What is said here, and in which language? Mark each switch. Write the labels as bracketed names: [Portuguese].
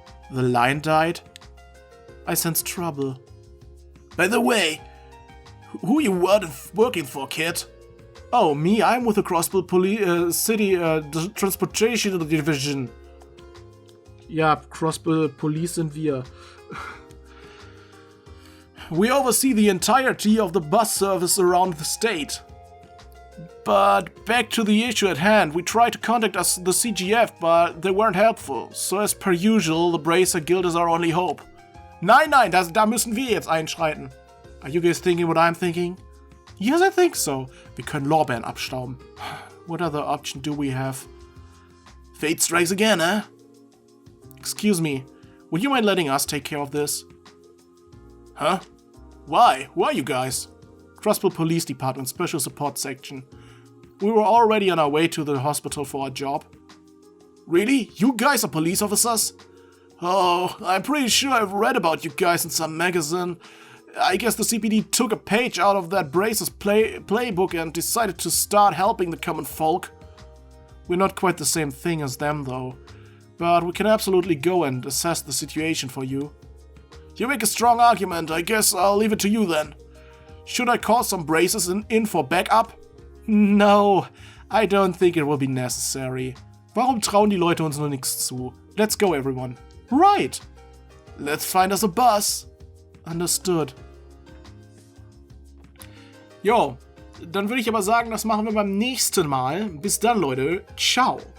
[English] The line died? I sense trouble. By the way, who you working for, kid? Oh, me? I'm with the Crossbell City Transportation Division. [German] Ja, Crossbell Police sind wir. [English] We oversee the entirety of the bus service around the state. But back to the issue at hand, we tried to contact the CGF, but they weren't helpful. So as per usual, the Bracer Guild is our only hope. [German] Nein, da müssen wir jetzt einschreiten. [English] Are you guys thinking what I'm thinking? Yes, I think so. [German] Wir können Lorbeeren abstauben. [English] What other option do we have? Fate strikes again, eh? Excuse me, would you mind letting us take care of this? Huh? Why? Who are you guys? Crossbell Police Department, Special Support Section. We were already on our way to the hospital for our job. Really? You guys are police officers? Oh, I'm pretty sure I've read about you guys in some magazine. I guess the CPD took a page out of that Bracer's playbook and decided to start helping the common folk. We're not quite the same thing as them though, but we can absolutely go and assess the situation for you. You make a strong argument, I guess I'll leave it to you then. Should I call some Bracers in for backup? No, I don't think it will be necessary. [German] Warum trauen die Leute uns nur nichts zu? [English] Let's go, everyone. Right! Let's find us a bus. Understood. [German] Jo, dann würde ich aber sagen, das machen wir beim nächsten Mal. Bis dann, Leute. Ciao.